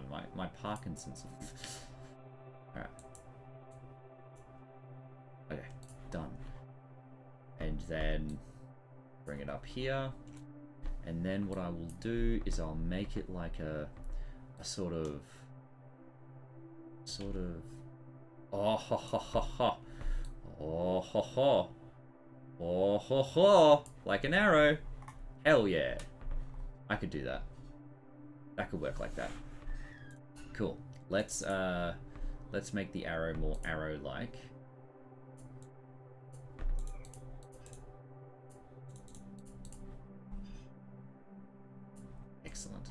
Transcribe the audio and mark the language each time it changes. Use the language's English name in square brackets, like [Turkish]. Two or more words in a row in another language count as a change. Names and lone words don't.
[English] My Parkinson's. Alright. Okay, done. And then bring it up here. And then what I will do is I'll make it like a sort of oh ho ho ho ho. Oh ho ho. Oh ho ho. Like an arrow. Hell yeah. I could do that. That could work like that. Cool. Let's make the arrow more arrow-like. Excellent.